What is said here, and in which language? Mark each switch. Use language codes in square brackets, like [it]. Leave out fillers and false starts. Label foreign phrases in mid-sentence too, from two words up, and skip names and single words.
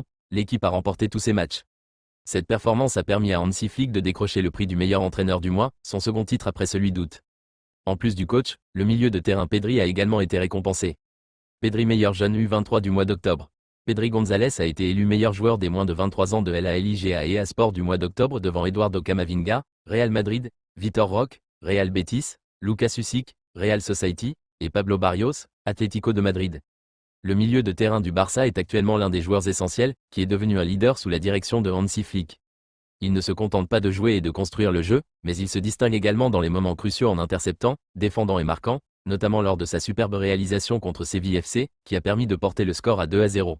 [fr] L'équipe a remporté tous ses matchs. Cette performance a permis à Hansi Flick de décrocher le prix du meilleur entraîneur du mois, son second titre après celui d'août. En plus du coach, le milieu de terrain Pedri a également été récompensé. Pedri meilleur jeune U23 du mois d'octobre. Pedri González a été élu meilleur joueur des moins de 23 ans de la Liga et Sport du mois d'octobre devant Eduardo Camavinga, Real Madrid, Vitor Roque, Real Betis, Lucas Usyk, Real Society, et Pablo Barrios, Atlético de Madrid. Le milieu de terrain du Barça est actuellement l'un des joueurs essentiels, qui est devenu un leader sous la direction de Hansi Flick. Il ne se contente pas de jouer et de construire le jeu, mais il se distingue également dans les moments cruciaux en interceptant, défendant et marquant, notamment lors de sa superbe réalisation contre Séville FC, qui a permis de porter le score à 2-0.